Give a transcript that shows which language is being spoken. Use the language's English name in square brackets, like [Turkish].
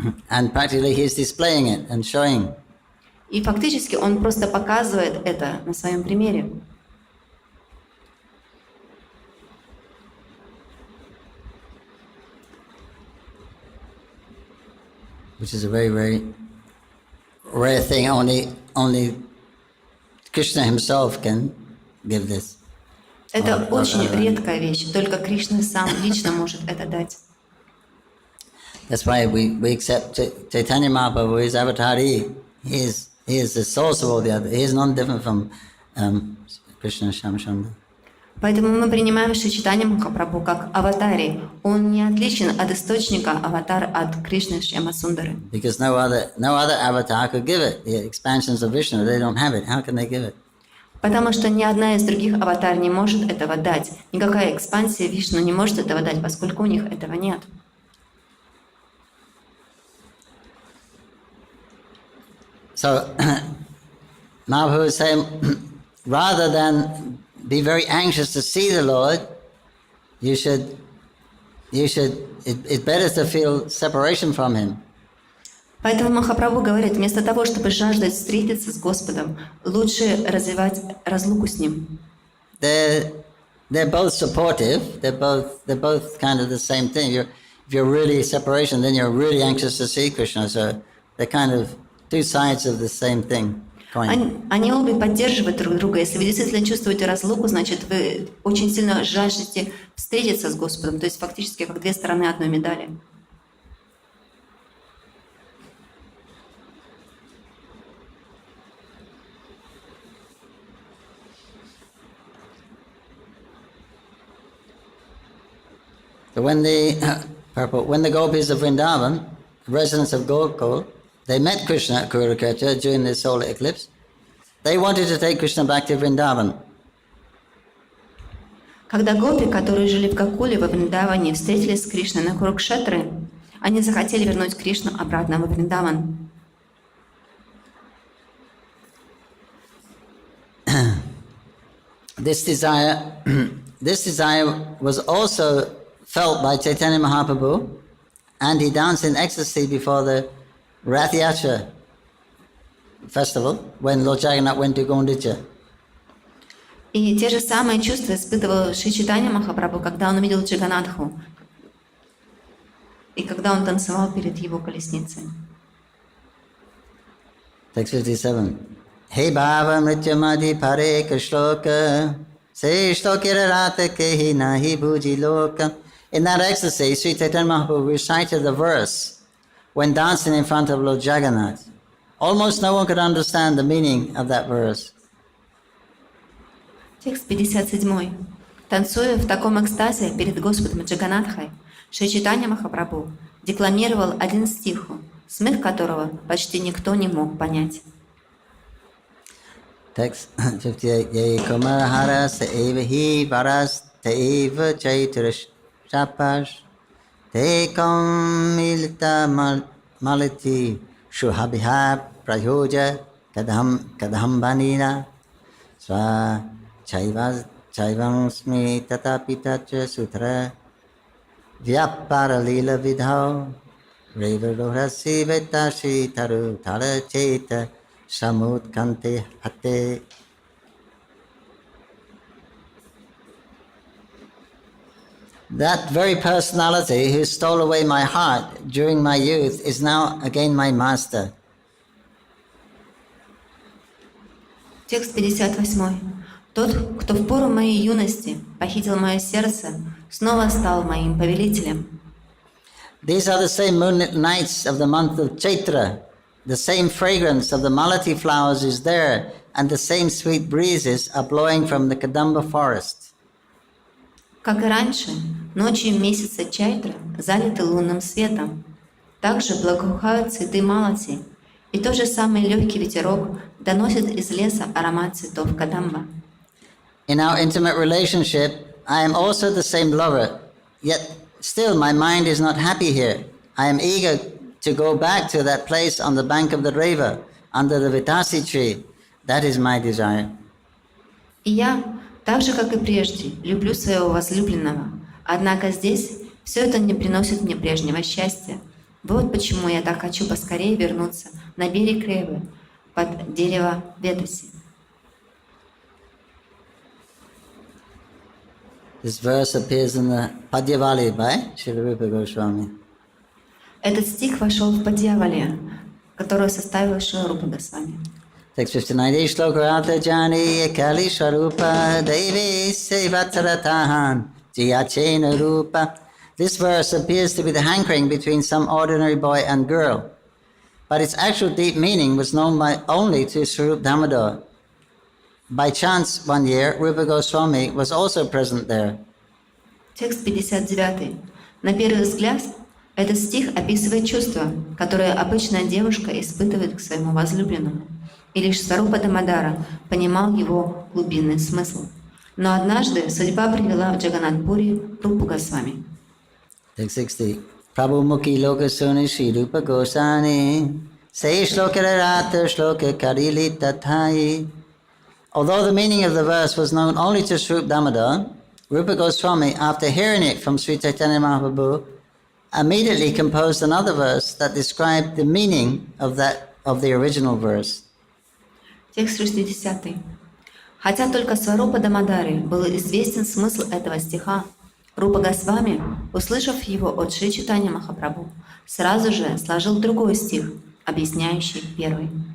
[English] And practically he's displaying it and showing. [Russian] И фактически он просто показывает это на своем примере. [English] Which is a very, very rare thing. Only Krishna himself can give this. [Russian] Это очень редкая вещь. Только Кришна сам лично может это дать. [English] That's why we accept Chaitanya Mahaprabhu, his avatari. He is the source of all the other. He is none different from Krishna Shamashanda. [Russian] Поэтому мы принимаем Чайтанья Махапрабху как аватари. Он не отличен от источника аватар от Кришны Шьямасундары. [English] Because no other avatar could give it. The expansions of Vishnu, they don't have it. How can they give it? [Russian] Потому что ни одна из других аватар не может этого дать. Никакая экспансия Вишну не может этого дать, поскольку у них этого нет. [English] So Mahaprabhu is saying, rather than be very anxious to see the Lord, it's better to feel separation from Him. [Russian] Поэтому Махапрабху говорит, вместо того, чтобы жаждать встретиться с Господом, лучше развивать разлуку с Ним. [English] They're both supportive. They're both kind of the same thing. If you're really separation, then you're really anxious to see Krishna. So they're kind of two sides of the same thing. [Russian] Они обе поддерживают друг друга. Если вы действительно чувствуете разлуку, значит, вы очень сильно жаждете встретиться с Господом. То есть фактически как две стороны одной медали. [English] So when the gopis of Vrindavan, residents of Gokul, they met Krishna at Kurukshetra during the solar eclipse. They wanted to take Krishna back to Vrindavan. [Russian] Когда гопи, которые жили в Гокуле во Вриндаване, встретились с Кришной на Курукшетре, они захотели вернуть Кришну обратно во Вриндаван. [English] This desire was also felt by Chaitanya Mahaprabhu, and he danced in ecstasy before the Rath Yatra festival when Lord Jagannath went to Gondicha. [Russian] И те же самые чувства испытывал Шри Чайтанья Махапрабху, когда он увидел Джаганатху, и когда он танцевал перед его колесницей. [English] Text 57. Hey Bhava Mrityamadi Pare Krishloka Se Shtokira Rata Kehi Nahi Bhuji Loka. In that ecstasy, Sri Chaitanya Mahaprabhu recited the verse when dancing in front of Lord Jagannath. Almost no one could understand the meaning of that verse. [Russian] Текст 57. Танцуя в таком экстазе перед Господом Джаганатхой, Шри Чайтанья Махапрабху декламировал один стих, смысл которого почти никто не мог понять. [English] Text 58. Ye Kumarahara Saeva Hi Varas Taeva Chaiturish Shapash Te Milita Maliti Shuhabihab Prayoja Kadham Banina Swa Chaivansmi Tatapitacha Sutra Vyapara lila vidhao Reva rohasi vetashi taru tara cheta Samut kante hate. That very personality who stole away my heart during my youth is now again my master. [Russian] Текст 58. Тот, кто в пору моей юности похитил мое сердце, снова стал моим повелителем. [English] These are the same moonlit nights of the month of Chaitra. The same fragrance of the malati flowers is there, and the same sweet breezes are blowing from the Kadamba forest. [Russian] Как и раньше, ночью месяца Чайтра залиты лунным светом. Также благоухают цветы малати, и тот же самый легкий ветерок доносит из леса аромат цветов Кадамба. [English] In our intimate relationship, I am also the same lover, yet still my mind is not happy here. I am eager to go back to that place on the bank of the river, under the Vitasi tree. That is my desire. [Russian] И я, так же, как и прежде, люблю своего возлюбленного. Однако здесь все это не приносит мне прежнего счастья. Вот почему я так хочу поскорее вернуться на берег Ревы, под дерево Ветаси. [English] This verse appears in the Padyavali by Srila Rupa Goswami. [Russian] Этот стих вошел в Падьявали, которую составил Шрила Рупа Госвами. [English] Text 59. Shlokarata jani ekali sharupa devi sevataratahan jiyachena rupa. This verse appears to be the hankering between some ordinary boy and girl, but its actual deep meaning was known only to Swarup Damodar. By chance, one year, Rupa Goswami was also present there. [Russian] Текст 59. На первый взгляд, этот стих описывает чувство, которое обычная девушка испытывает к своему возлюбленному. И лишь Сварупа Дамодара понимал его глубинный смысл. Но однажды судьба привела в Джаганнатпури Рупу Госвами. [English] Text 60. Prabhu mukhi loka suni Shri Rupa Goswami say shlokara rata shloka karili tathai. Although the meaning of the verse was known only to Swarup Damodar, Rupa Goswami, after hearing it from Sri Chaitanya Mahaprabhu, immediately composed another verse that described the meaning of the original verse. [Russian] Текст 60. Хотя только Сварупа Дамодаре был известен смысл этого стиха, Рупа Госвами, услышав его от Шри Чайтанья Махапрабху, сразу же сложил другой стих, объясняющий первый.